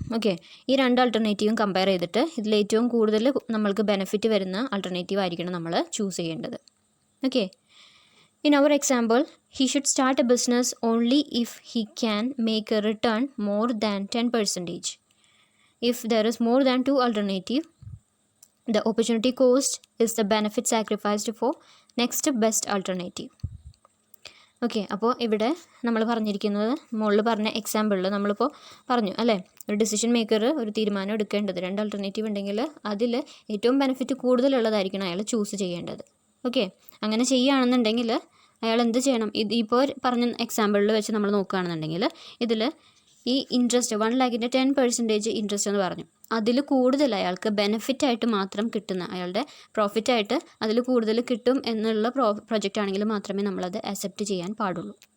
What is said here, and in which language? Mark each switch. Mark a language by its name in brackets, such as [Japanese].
[Malayalam] Okay, ഈ രണ്ട് ആൾട്ടർനേറ്റീവും compare ചെയ്തിട്ട് ഇതിലേറ്റവും കൂടുതൽ നമ്മൾക്ക് ബെനിഫിറ്റ് വരുന്ന ആൾട്ടർനേറ്റീവ് ആയിരിക്കണം നമ്മൾ ചൂസ് ചെയ്യേണ്ടത്. [English] Okay, in our example he should start a business only if he can make a return more than 10%. If there is more than 2 alternatives The opportunity cost is the benefit sacrificed for next best alternative. [Malayalam] Okay, അപ്പോൾ ഇവിടെ നമ്മൾ പറഞ്ഞിരിക്കുന്നത് മുകളിൽ പറഞ്ഞ എക്സാമ്പിളിൽ നമ്മളിപ്പോൾ പറഞ്ഞു അല്ലേ, ഒരു ഡിസിഷൻ മേക്കർ ഒരു തീരുമാനം എടുക്കേണ്ടത് 2 ആൾട്ടർനേറ്റീവ് ഉണ്ടെങ്കിൽ അതിൽ ഏറ്റവും ബെനിഫിറ്റ് കൂടുതലുള്ളതായിരിക്കണം അയാൾ ചൂസ് ചെയ്യേണ്ടത്. ഓക്കെ, അങ്ങനെ ചെയ്യുകയാണെന്നുണ്ടെങ്കിൽ അയാൾ എന്ത് ചെയ്യണം? ഇപ്പോൾ പറഞ്ഞ എക്സാമ്പിളിൽ വെച്ച് നമ്മൾ നോക്കുകയാണെന്നുണ്ടെങ്കിൽ ഇതിൽ ഈ ഇൻട്രസ്റ്റ് 1 ലാഖിൻ്റെ 10% ഇൻട്രസ്റ്റ് എന്ന് പറഞ്ഞു, അതിൽ കൂടുതൽ അയാൾക്ക് ബെനിഫിറ്റായിട്ട് മാത്രം കിട്ടുന്ന, അയാളുടെ പ്രോഫിറ്റായിട്ട് അതിൽ കൂടുതൽ കിട്ടും എന്നുള്ള പ്രൊജക്റ്റ് ആണെങ്കിൽ മാത്രമേ നമ്മളത് അക്സെപ്റ്റ് ചെയ്യാൻ പാടുള്ളൂ.